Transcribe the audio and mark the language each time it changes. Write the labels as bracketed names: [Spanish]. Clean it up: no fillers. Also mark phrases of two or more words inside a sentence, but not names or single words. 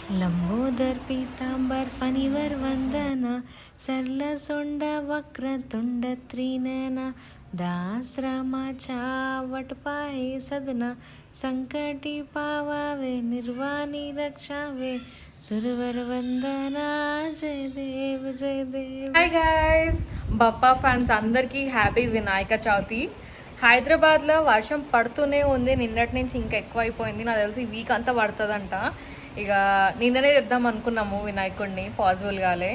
[Marathi] लंबोदर पीतांबर फणिवर वंदना सरलसोंड वक्रतुंड त्रिनयना दासरामाच्या वटपाये सदना संकटी पावावे निर्वाणी रक्षावे सुरवर वंदना जय देव जय देव. [English] Hi guys, [Telugu] బప్పా ఫ్యాన్స్ అందరికీ హ్యాపీ వినాయక చవితి. హైదరాబాద్లో వర్షం పడుతూనే ఉంది. నిన్నటి నుంచి ఇంకా ఎక్కువ అయిపోయింది. నాకు తెలిసి వీక్ అంతా పడుతుందంట. ఇక నిన్ననే తెద్దాం అనుకున్నాము వినాయకుడిని, పాసిబుల్ కాలే.